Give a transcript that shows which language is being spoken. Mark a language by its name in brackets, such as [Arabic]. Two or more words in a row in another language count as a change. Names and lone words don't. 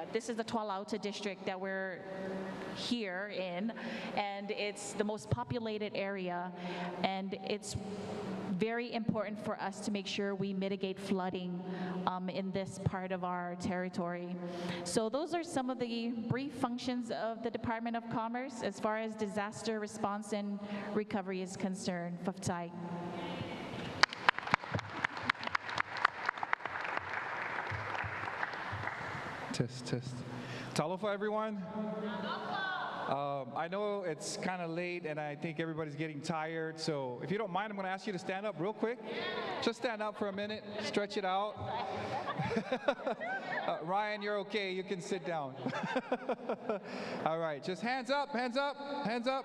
[English] This is the Tuala'auta district that we're here in, and it's the most populated area, and it's very important for us to make sure we mitigate flooding in this part of our territory. So those are some of the brief functions of the Department of Commerce as far as disaster response and recovery is concerned. [Samoan] Faftai. [English] Test. Talofa, everyone. I know it's kind of late and I think everybody's getting tired, so if you don't mind, I'm going to ask you to stand up real quick. Just stand up for a minute, stretch it out. Ryan, you're okay, you can sit down. All right, just hands up, hands up, hands up.